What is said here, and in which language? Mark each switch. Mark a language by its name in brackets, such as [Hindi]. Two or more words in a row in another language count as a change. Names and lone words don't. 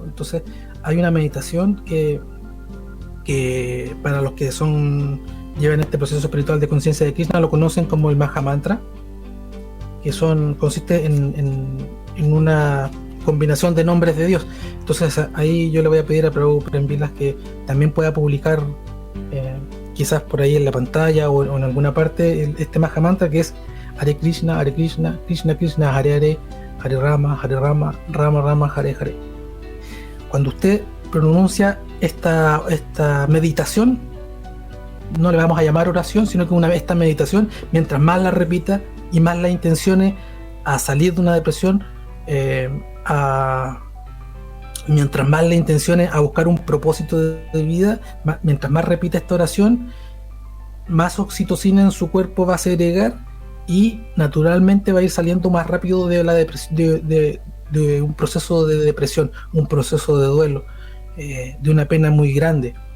[Spanish] Entonces hay una meditación que para los que llevan este proceso espiritual de conciencia de Krishna lo conocen como el Maha Mantra, que consiste en una combinación de nombres de Dios. Entonces ahí yo le voy a pedir a Prabhu Premvilas que también pueda publicar quizás por ahí en la pantalla o en alguna parte este Maha Mantra, que es [Sanskrit] हरे कृष्ण, कृष्ण कृष्ण, हरे हरे, हरे राम, राम राम, हरे हरे. [Spanish] Cuando usted pronuncia esta meditación, no le vamos a llamar oración, sino que esta meditación, mientras más la repita y más la intencione a salir de una depresión, mientras más la intencione a buscar un propósito de vida, mientras más repita esta oración, más oxitocina en su cuerpo va a segregar y naturalmente va a ir saliendo más rápido de la de un proceso de depresión, un proceso de duelo, de una pena muy grande.